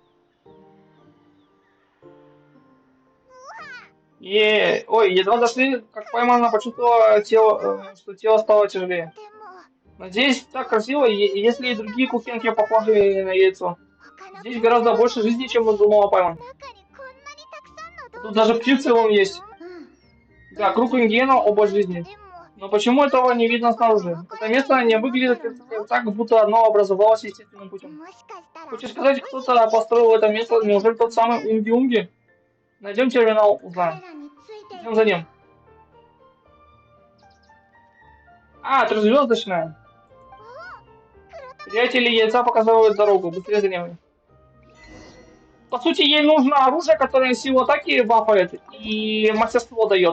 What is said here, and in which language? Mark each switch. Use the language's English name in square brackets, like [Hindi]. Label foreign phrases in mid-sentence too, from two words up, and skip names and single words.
[Russian] Ой, едва дошли, как поймана, почувствовала тело, что тело стало тяжелее. [Japanese] でも [Russian] Надеюсь, так красиво, если и другие кухенки похожи на яйцо. [Japanese] 他の [Russian] Здесь гораздо больше жизни, чем думала Пайман. [Japanese] 中にこんなにたくさんの動物 [Russian] Тут даже птицы вон есть. [Japanese] うん [Russian] Да, круг Унгена, оба жизни. [Japanese] でも [Russian] Но почему этого не видно снаружи? Это место не выглядит так, будто оно образовалось естественным путем. [Japanese] もしかしたら [Russian] Хочешь сказать, кто-то построил это место? Неужели тот самый Унги-Унги? Найдем терминал, [Japanese] 彼 [Russian] узнаем. [Japanese] らについて [Russian] Идем за ним. А, трехзвездочная. Приятели яйца показывают дорогу. Быстрее за ними. По сути, ей нужно оружие, которое силу атаки бафает и мастерство дает.